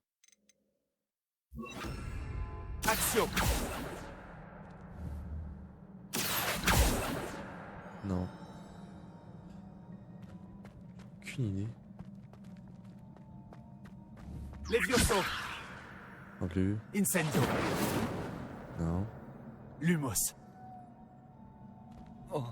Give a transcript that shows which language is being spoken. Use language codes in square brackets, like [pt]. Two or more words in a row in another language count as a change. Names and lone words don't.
[fr] Action. Non. Aucune idée. Levioso. Non plus. Incendio. Non. Lumos. Oh.